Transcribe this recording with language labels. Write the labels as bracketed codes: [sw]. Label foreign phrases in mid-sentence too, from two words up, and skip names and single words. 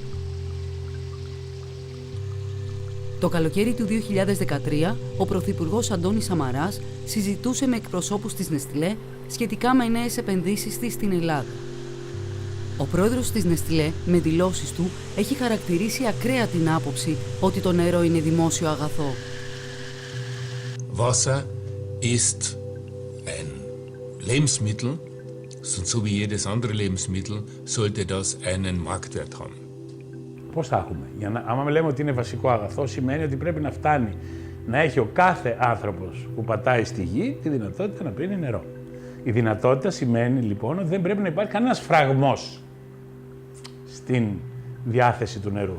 [el] Το καλοκαίρι του 2013, ο Πρωθυπουργός Αντώνης Σαμαράς συζητούσε με εκπροσώπους της Νεστλέ σχετικά με νέες επενδύσεις της στην Ελλάδα. Ο πρόεδρος της Νεστλέ, με δηλώσεις του, έχει χαρακτηρίσει ακραία την άποψη ότι το νερό είναι δημόσιο αγαθό. [de] Wasser ist ein Lebensmittel, so wie jedes andere Lebensmittel, sollte das einen Marktwert haben. [el] Πώς θα έχουμε? Άμα λέμε ότι είναι βασικό αγαθό, σημαίνει ότι πρέπει να φτάνει να έχει ο κάθε άνθρωπος που πατάει στη γη τη δυνατότητα να πίνει νερό. Η δυνατότητα σημαίνει λοιπόν ότι δεν πρέπει να υπάρχει κανένας φραγμός στην διάθεση του νερού.